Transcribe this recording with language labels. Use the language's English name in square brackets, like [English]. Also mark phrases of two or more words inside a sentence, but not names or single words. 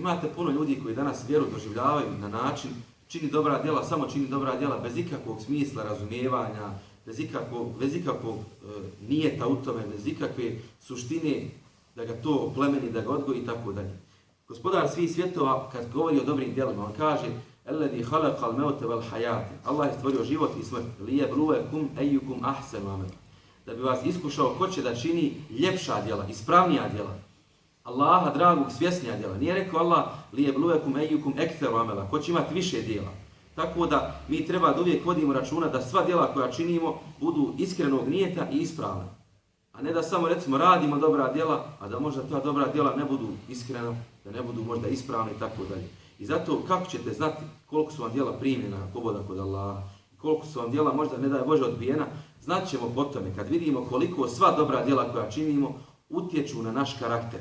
[Bosnian] Imate puno ljudi koji danas vjeru doživljavaju na način čini dobra djela, samo čini dobra djela bez ikakvog smisla razumijevanja, bez ikakvog nijeta u tome, bez ikakve suštine da ga to oplemeni, da ga odgoji i tako dalje. Gospodar svih svjetova kad govori o dobrim djelima, on kaže [Arabic] الذي خلق الموت والحياة. [Bosnian] Allah je stvorio život i smrt. [Arabic] ليبلوكم أيكم أحسن عملا. [Bosnian] Da bi vas iskušao ko će da čini ljepša djela, ispravnija djela. Allaha dragog svjesnija djela. Nije rekao Allah [Arabic] ليبلوكم أيكم أكثر عملا, [Bosnian] ko će imati više djela. Tako da mi treba da uvijek vodimo računa da sva djela koja činimo budu iskrenog nijeta i ispravna. A ne da samo recimo radimo dobra djela, a da možda ta dobra djela ne budu iskrena, da ne budu možda ispravne i tako dalje. I zato kako ćete znati koliko su vam djela primljena poboda kod Allaha, koliko su vam djela možda ne daj Bože odbijena, znat ćemo po tome kad vidimo koliko sva dobra djela koja činimo utječu na naš karakter.